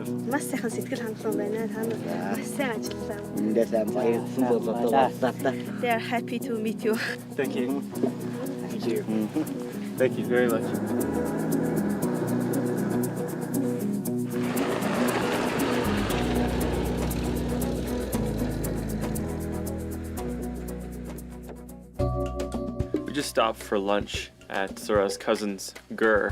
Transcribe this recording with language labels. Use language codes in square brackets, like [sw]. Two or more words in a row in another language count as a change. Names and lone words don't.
[mn] Маш сайхан сэтгэл хангалуун байна. Та нар маш сайн ажилласан. [en] They are happy to meet you. Thank you. Thank you. Thank you very much. We just stopped for lunch at Sora's cousin's gur.